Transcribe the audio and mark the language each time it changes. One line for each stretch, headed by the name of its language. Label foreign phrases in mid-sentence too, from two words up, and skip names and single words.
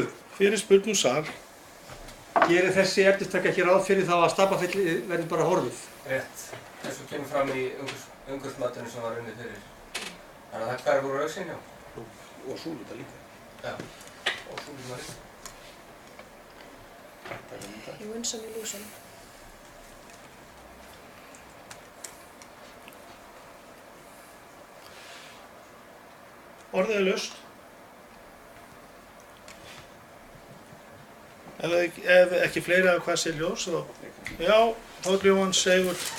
Icelandic: Fyrirspurn úr sal. Gerir þessi efnistaka ekki ráð fyrir þá að Stapafelli verði bara horfið? Rétt. Eins og kemur fram í umhverfismatinu sem var unnið fyrir. Þannig að það hverfur úr augsýn, já. Og Súluta líka. Já. Og Súluta líka.
English: You win some, you lose some.
Icelandic: Orðið er laust. Ef ekki fleiri af hvað sé ljós, þá... Já, Páll Jóhann segur.